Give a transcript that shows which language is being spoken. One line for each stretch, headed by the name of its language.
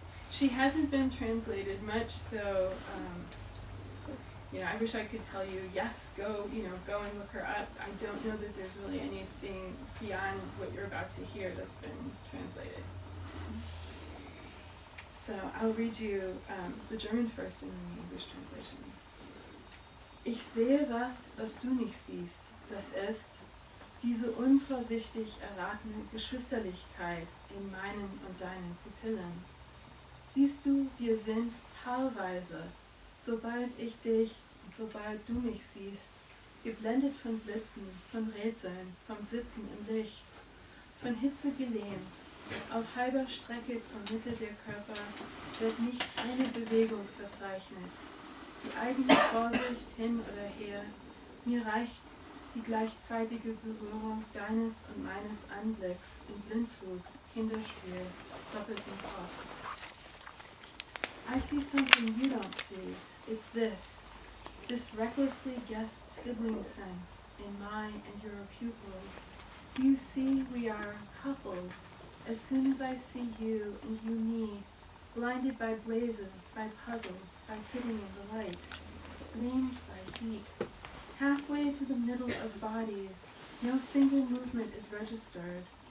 English: She hasn't been translated much, so you know, I wish I could tell you, yes, go and look her up. I don't know that there's really anything beyond what you're about to hear that's been translated. So I'll read you the German first and then the English translation.
German: Ich sehe was du nicht siehst. Das ist diese unvorsichtig erratene Geschwisterlichkeit in meinen und deinen Pupillen. Siehst du, wir sind paarweise, sobald ich dich und sobald du mich siehst, geblendet von Blitzen, von Rätseln, vom Sitzen im Licht, von Hitze gelähmt. Auf halber Strecke zur Mitte der Körper wird nicht eine Bewegung verzeichnet. Die eigene Vorsicht hin oder her, mir reicht die gleichzeitige Berührung deines und meines Anblicks in Blindflug, Kinderspiel, doppelten Kopf.
English: I see something you don't see. It's this recklessly guessed sibling sense in my and your pupils. You see we are coupled. As soon as I see you and you me, blinded by blazes, by puzzles, by sitting in the light, lamed by heat, halfway to the middle of bodies, no single movement is registered.